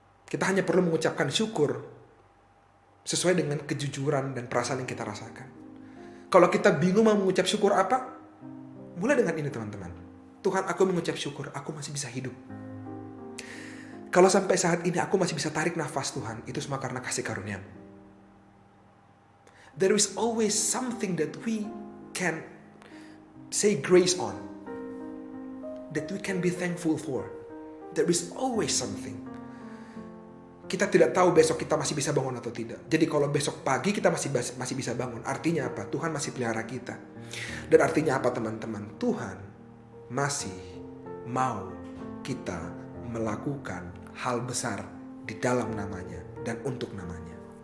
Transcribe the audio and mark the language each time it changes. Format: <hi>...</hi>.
<id>Kita hanya perlu mengucapkan syukur sesuai dengan kejujuran dan perasaan yang kita rasakan. Kalau kita bingung mau mengucap syukur apa, mulai dengan ini teman-teman. Tuhan, aku mengucap syukur, aku masih bisa hidup. Kalau sampai saat ini aku masih bisa tarik nafas Tuhan, itu semua karena kasih karunia-Mu.</id> <en>There is always something that we can say grace on. That we can be thankful for. There is always something.</en> <id>Kita tidak tahu besok kita masih bisa bangun atau tidak. Jadi kalau besok pagi kita masih bisa bangun, artinya apa? Tuhan masih pelihara kita. Dan artinya apa teman-teman? Tuhan masih mau kita melakukan hal besar di dalam namanya dan untuk namanya.</id>